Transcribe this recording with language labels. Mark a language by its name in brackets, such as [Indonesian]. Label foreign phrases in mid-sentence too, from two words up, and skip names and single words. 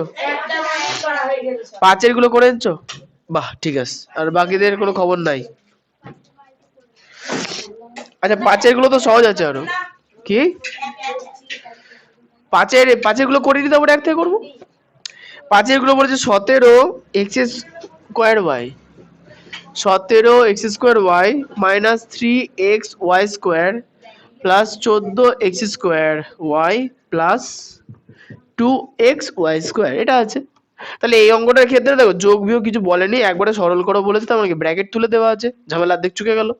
[Bangla] একটা মাইনাস করা হয়ে গেল স্যার। পাঁচের গুলো করে এনেছো? বাহ, ঠিক আছে। আর বাকিদের কোনো খবর নাই। আচ্ছা, পাঁচের গুলো তো সহজ আছে আরো। কি পাঁচের গুলো করে নিতে আমরা এক থেকে করবো। পাঁচের গুলো বলেছে 17 x² y, 17 x² y মাইনাস 3xy² প্লাস 14 x² y প্লাস 2xy², এটা আছে। তাহলে এই অঙ্কটার ক্ষেত্রে দেখো যোগ বিয়োগ কিছু বলেনি, একবারে সরল করো বলেছে, তো আমাকে ব্র্যাকেট তুলে দেওয়া আছে, ঝামেলা অর্ধেক চুকে গেল।